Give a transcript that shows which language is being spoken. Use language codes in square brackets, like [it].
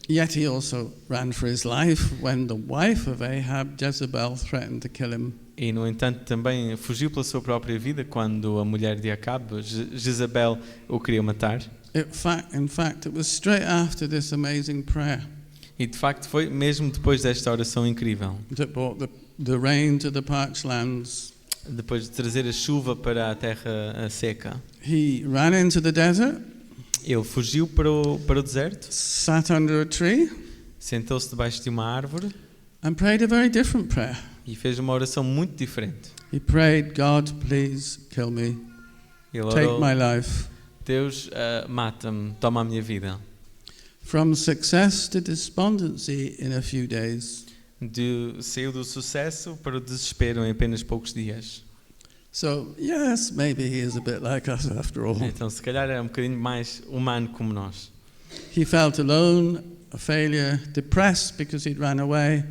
[en] Yet he also ran for his life when the wife of Ahab, Jezebel, threatened to kill him. [pt] E, no entanto, também fugiu pela sua própria vida quando a mulher de Acabe, Jezabel, o queria matar. [en] In fact, it was straight after this amazing prayer. [pt] E de facto foi mesmo depois desta oração incrível, [en] that brought the rain to the parched lands. [pt] depois de trazer a chuva para a terra seca. [en] He ran into the desert, [pt] Ele fugiu para o deserto, [en] sat under a tree, [pt] sentou-se debaixo de uma árvore [en] and prayed a very different prayer. [pt] e fez uma oração muito diferente. [en] He prayed, God, please kill me. [pt] Ele [en] Take [pt] orou, [en] my life. [pt] Deus, mata-me, toma a minha vida. [en] From success to despondency in a few days. [pt] Saiu do sucesso para o desespero em apenas poucos dias. [en] So, yes, maybe he is a bit like us after all. [pt] Então, se calhar era um bocadinho mais humano como nós. [en] He felt alone, a failure, depressed because he'd run away.